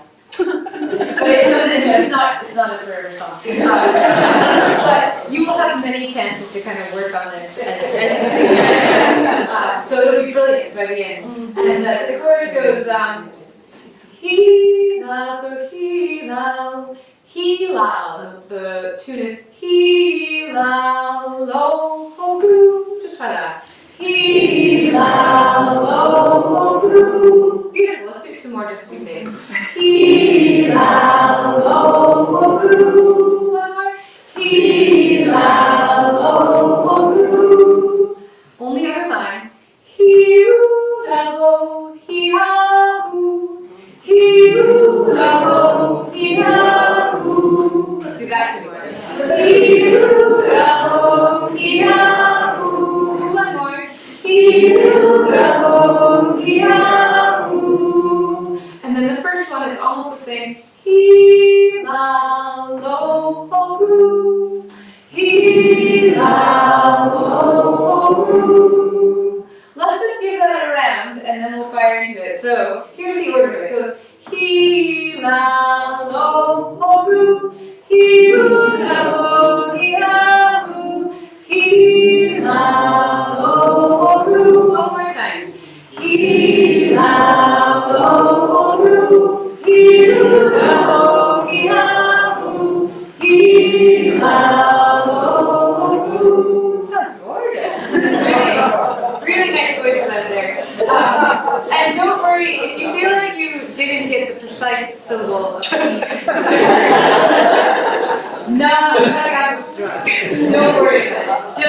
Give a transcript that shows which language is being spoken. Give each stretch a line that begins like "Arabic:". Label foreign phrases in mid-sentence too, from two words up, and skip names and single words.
English: But it's not a forever song. But you will have many chances to kind of work on this as you sing it. So it'll be brilliant by the end. And the chorus goes, he la, so he la, he la. The tune is he la, lo, ho, goo. Just try that. He la, lo, ho, goo. Beautiful. Let's do 2 more just to be safe. He la, lo, ho, goo. One more. He la, lo, ho, goo. Only other line. He la, lo, he ha, hoo. He la, lo, he ha, hoo. Let's do that together. He la, lo, he ha, hoo. One more. He la, lo, he ha, hoo. And then the first one is almost the same. He la, lo, ho, goo. He la, lo, ho, goo. Let's just give that a round and then we'll fire into it. So here's the order of it. It goes he la, lo, ho, goo. He la, lo, he ha, hoo. He la, lo, ho, goo. One more time. He la, lo, ho, goo. He la, lo, he ha, hoo. He la, lo, ho, goo. Sounds gorgeous. Really nice voices out there. And don't worry, if you feel like you didn't get the precise syllable of each. No, I got drugs. Don't worry about it.